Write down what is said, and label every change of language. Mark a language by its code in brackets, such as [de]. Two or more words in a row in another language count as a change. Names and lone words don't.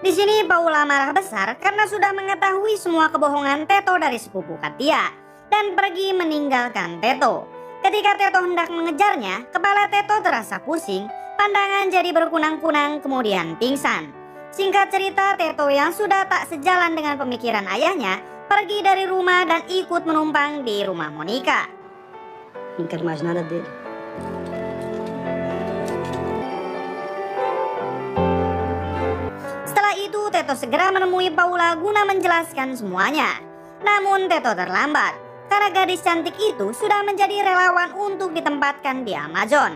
[id] Di sini Paula marah besar karena sudah mengetahui semua kebohongan Teto dari sepupu Katia dan pergi meninggalkan Teto. Ketika Teto hendak mengejarnya, kepala Teto terasa pusing, pandangan jadi berkunang-kunang kemudian pingsan. Singkat cerita, Teto yang sudah tak sejalan dengan pemikiran ayahnya pergi dari rumah dan ikut menumpang di rumah Monica. [pt] Não quero mais nada dele. [id] Setelah itu, Teto segera menemui Paula guna menjelaskan semuanya. Namun Teto terlambat, karena gadis cantik itu sudah menjadi relawan untuk ditempatkan di Amazon.